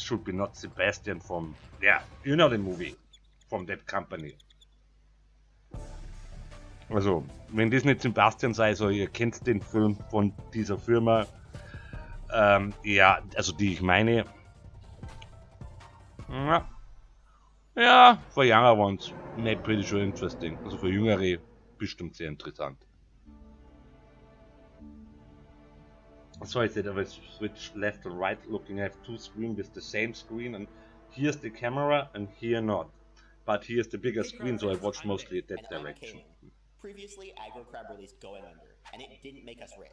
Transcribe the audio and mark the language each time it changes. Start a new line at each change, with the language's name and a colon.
English: Should be not Sebastian from, yeah, you know the movie. From that company.
German: Also, wenn das nicht Sebastian sei, so ihr kennt den Film von dieser Firma. Ja, also die ich meine.
English: Ja, for younger ones, maybe pretty sure interesting.
German: Also für Jüngere bestimmt sehr interessant.
English: So I said I will switch left and right, looking at two screens with the same screen, and here's the camera and here not. But here's the bigger screen, so I watch mostly at that direction. Previously, Aggro Crab released Going Under, and it didn't make us rich.